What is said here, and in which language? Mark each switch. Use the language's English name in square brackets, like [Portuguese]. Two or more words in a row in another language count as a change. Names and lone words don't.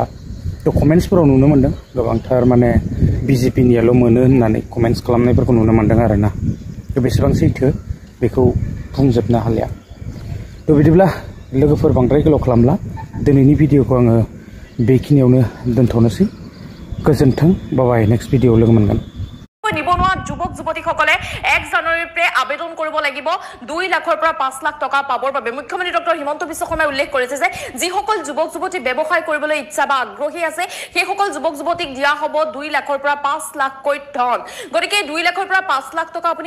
[Bodo] थ' कमेन्ट्सफोराव नुनो मोनदों गोबांथार माने BJP नियाल' मोनो होननानै कमेन्ट्स खालामनायफोरखौ नुनो मोनदों आरोना। थ' बेसेबां सैथो बेखौ बुंजोबनो हालिया थ' बिदिब्ला लोगोफोर बांद्राय गोलाव खालामला दिनैनि भिडिअखौ आङो बेखिनियावनो दोनथ'नोसै गोजोन्थों [English] bye next video [Bodo] लोगो मोनगोन [Assamese] নিবনুৱা যুৱক যুৱতীসকলে 1 জানুৱাৰীৰ পৰা আবেদন কৰিব লাগিব 2 লাখৰ পৰা 5 লাখ টকা পাবৰ বাবে মুখ্যমন্ত্ৰী ডক্টৰ হিমন্ত বিশ্ব শৰ্মাই উল্লেখ কৰিছে যে যিসকল যুৱক যুৱতী ব্যৱসায় কৰিবলৈ ইচ্ছা বা আগ্ৰহী আছে সেইসকল যুৱক যুৱতীক দিয়া হ'ব 2 লাখৰ পৰা 5 লাখকৈ ধন গতিকে 2 লাখৰ পৰা 5 লাখ টকা আপুনি